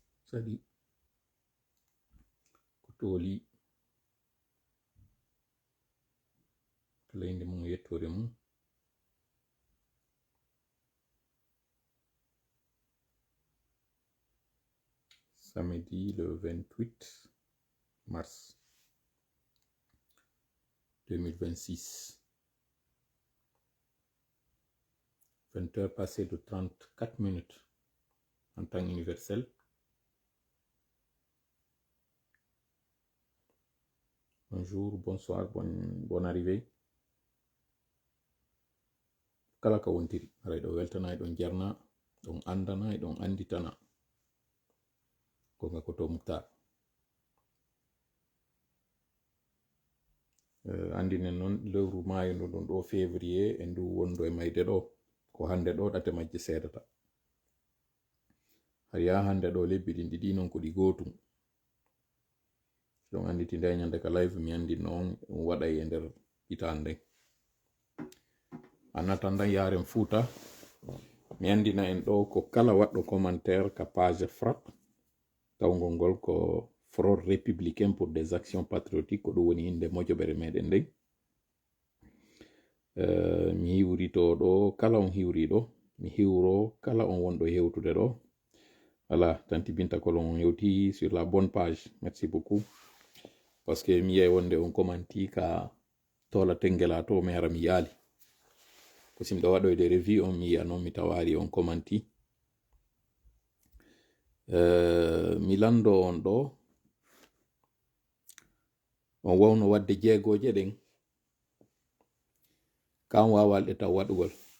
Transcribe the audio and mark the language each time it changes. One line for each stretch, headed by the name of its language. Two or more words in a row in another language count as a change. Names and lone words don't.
Fula: sadi ko tooli kala inde mum yettore mum.
French: Samedi le 28 mars 2026, 20h passées de 34 minutes en temps universel. Bonjour, bonsoir, bonne arrivée.
Fula: Kala ka wontiri ara ɗo weltana ɗon jarna ɗon andana ɗon anditana ko ngako to Muktar. Andinen non lewru maayo no ɗon ɗo février e ndu wondo e mayde ɗo ko hande ɗo ɗate majje seedata. har ya hande ɗo lebbi ɗin ɗiɗi non ko ɗi gotum. Ɗon anditi nde nyande ka live mi andi noon waɗay e nder hitande. Anatanda yaren Fouta mi andina en ɗo ko kala waɗɗo commentaire ka page frappe tawgol ngol ko Front républicain pour des actions patriotiques ko ɗum woni inde mojoɓere meɗen nden. Mi hiwrito ɗo kala on hiwriɗo, mi hiwro kala on wonɗo hewtude ɗo.
French: Voilà,
Fula: tanti Binta Kolon on hewti
French: sur la bonne page. Merci beaucoup. Parce que
Fula: mi yey wonde on commenti ka tola tengela to mi hara mi yaali. Ko simɗo waɗoyde review on mi yiya noon mi tawari on commenti. Mi lando on ɗo on wawno wadde jeegoje ɗen kan wawalɗe taw waɗugol.